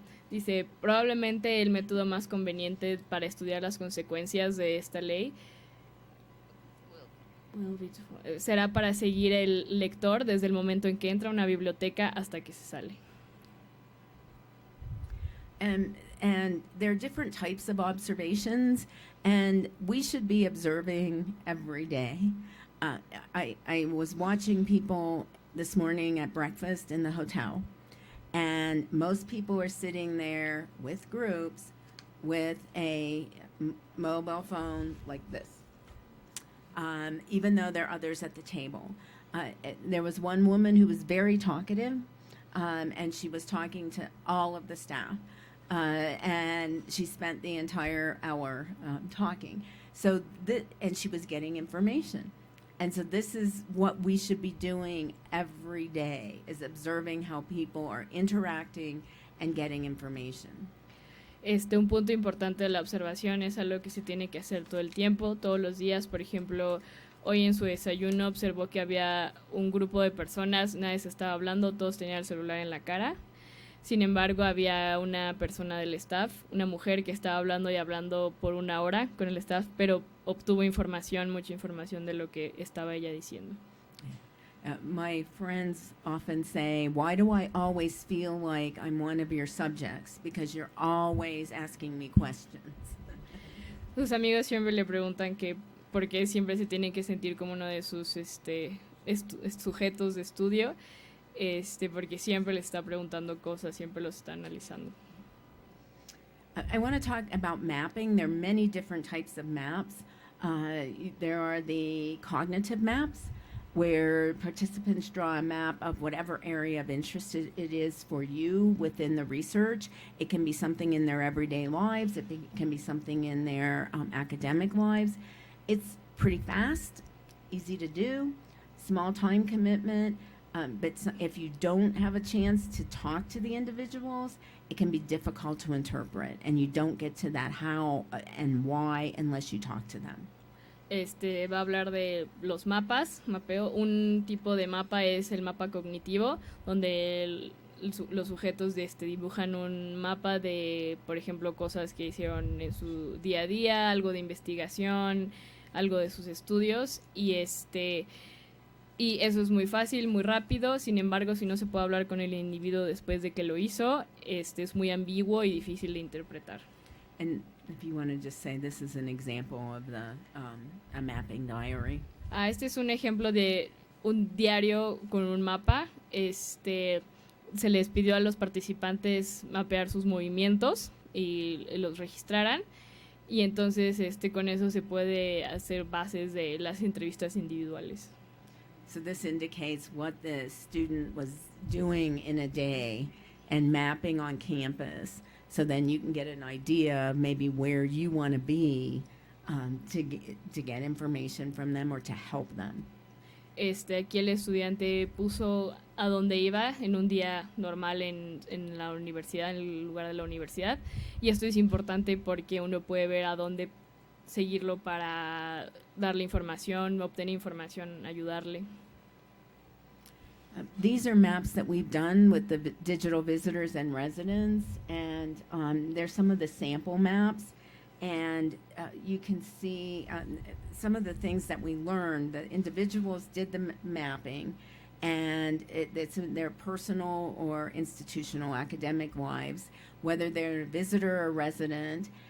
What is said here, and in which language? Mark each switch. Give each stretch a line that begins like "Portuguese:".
Spanish: Dice, probablemente el método más conveniente para estudiar las consecuencias de esta ley será para seguir el lector desde el momento en que entra a una biblioteca hasta que se sale.
English: And there are different types of observations, and we should be observing every day. I was watching people this morning at breakfast in the hotel, and most people are sitting there with groups with a mobile phone like this, even though there are others at the table. There was one woman who was very talkative, and she was talking to all of the staff, and she spent the entire hour talking. So, and she was getting information. And so this is what we should be doing every day, is observing how people are interacting and getting information.
Spanish: Un punto importante de la observación es algo que se tiene que hacer todo el tiempo, todos los días. Por ejemplo, hoy en su desayuno observó que había un grupo de personas, nadie se estaba hablando, todos tenían el celular en la cara. Sin embargo, había una persona del staff, una mujer que estaba hablando y hablando por una hora con el staff, pero obtuvo información, mucha información de lo que estaba ella diciendo.
English: My friends often say, why do I always feel like I'm one of your subjects? Because you're always asking me questions.
Spanish: Sus amigos siempre le preguntan que por qué siempre se tiene que sentir como uno de sus sujetos de estudio, porque siempre le está preguntando cosas, siempre los está analizando.
English: I want to talk about mapping. There are many different types of maps. There are the cognitive maps, where participants draw a map of whatever area of interest it is for you within the research. It can be something in their everyday lives. It can be something in their academic lives. It's pretty fast, easy to do, small time commitment. But if you don't have a chance to talk to the individuals, it can be difficult to interpret, and you don't get to that how and why unless you talk to them.
Spanish: Va a hablar de los mapas, mapeo. Un tipo de mapa es el mapa cognitivo, donde los sujetos dibujan un mapa de, por ejemplo, cosas que hicieron en su día a día, algo de investigación, algo de sus estudios, y eso es muy fácil, muy rápido. Sin embargo, si no se puede hablar con el individuo después de que lo hizo, es muy ambiguo y difícil de interpretar.
English: And if you want to just say, this is an example of a mapping diary.
Spanish: Este es un ejemplo de un diario con un mapa. Se les pidió a los participantes mapear sus movimientos y los registraran. Y entonces con eso se puede hacer bases de las entrevistas individuales.
English: So this indicates what the student was doing in a day and mapping on campus. So then you can get an idea of maybe where you want to be to get information from them or to help them.
Spanish: Aquí el estudiante puso a dónde iba en un día normal en la universidad, en el lugar de la universidad. Y esto es importante porque uno puede ver a dónde seguirlo para darle información, obtener información, ayudarle.
English: These are maps that we've done with the digital visitors and residents, and there's some of the sample maps, and you can see some of the things that we learned. The individuals did the mapping, and it's in their personal or institutional academic lives, whether they're a visitor or resident.